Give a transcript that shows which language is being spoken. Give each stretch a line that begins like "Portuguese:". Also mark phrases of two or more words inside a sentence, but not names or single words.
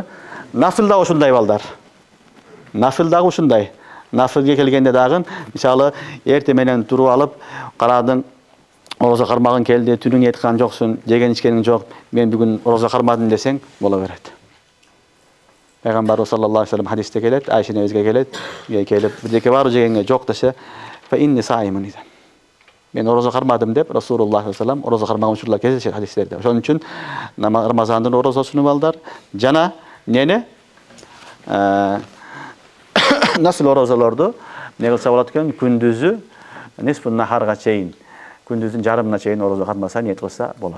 Kyrgyz: Нафил да ошундай балдар. Нафил дагы ушундай. Нафилге келгенде дагы мисалы эртең менен туруп алып, карадың орозо кармагың келди, түнү ниет кылган жоксуң, жеген ичкениң жок, мен бүгүн орозо кармадым десең боло берет. Пайгамбар
Arabic: صلى الله عليه وسلم
Kyrgyz: хадисте келет, Айшене өзгө келип, бирдеке барбы жегенге жок десе,
Arabic: "فإني صائم" дейт.
Kyrgyz: Мен орозо кармадым деп Расулуллах
Arabic: صلى الله عليه وسلم
Kyrgyz: орозо кармаган учурлар кездешет хадистерде. Ошон үчүн Рамазандын орозосуну балдар жана нени? Нафил орозолорду не кылса болот экен? Күндүзү
Arabic: نصف نهار
Kyrgyz: чейин, күндүздүн жарымына чейин орозо кармаса ниет кылса болот.